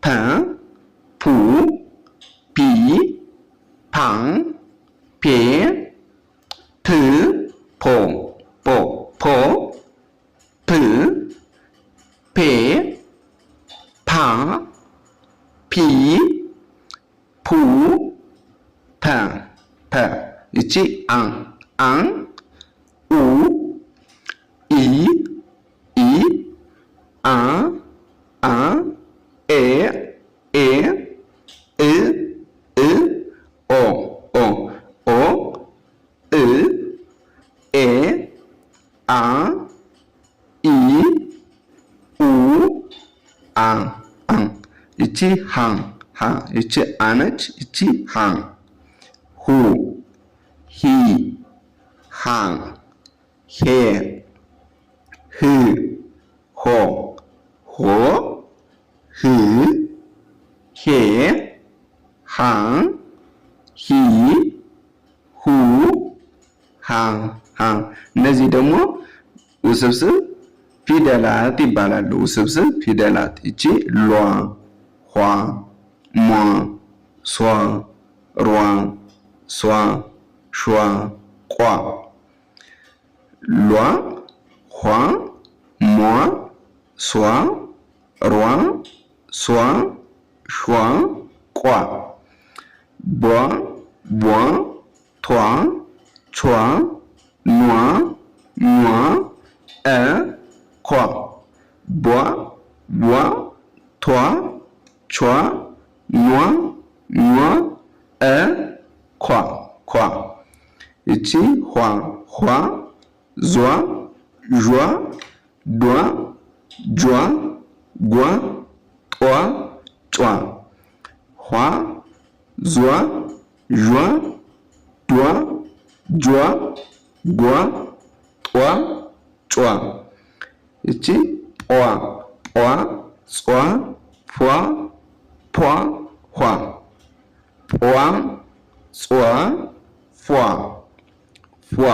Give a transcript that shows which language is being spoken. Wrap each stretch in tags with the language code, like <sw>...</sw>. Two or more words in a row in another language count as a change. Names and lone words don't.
<am>ፑ ፒ ፓ ፔ ፕ ፖ ፖ ፖ ፕ ፔ ፓ ፒ ፑ ፐ ፐ ይቺ አን አን ኡ ኢ ኢ አ አ ኤ ኤ እ እ ኦ ኦ ኦ እ ኤ አ ኢ ኡ አ አ ይቺ ሃ ሃ ይቺ አነች ይቺ ሃ ሁ ሂ ሃ ሄ ህ ሆ ሆ ህ ሄ ሃ ሂ ሁ ሃ ሃ እነዚህ ደግሞ ውስብስብ ፊደላት ይባላሉ። ውስብስብ ፊደላት ይቺ ሏ ኋ ሟ ሷ ሯ ሷ ሿ ቋ ሏ ኋ ሟ ሷ ሯ ሷ ሿ ቋ ቧ ቧ ቷ ቿ ኗ ኟ እ ኳ ቧ ቧ ቷ ቿ ኗ ኟ እ ኳ ኳ ይቺ ኋ ኋ ዟ ዧ ዷ ጇ ጓ ጧ ጯ ኋ ዟ ዧ ዷ ጇ ጓ ጧ ጯ ይቺ ጳ ጧ ጿ ፏ ፖ ኋ ጧ ጿ ፏ ፏ</am>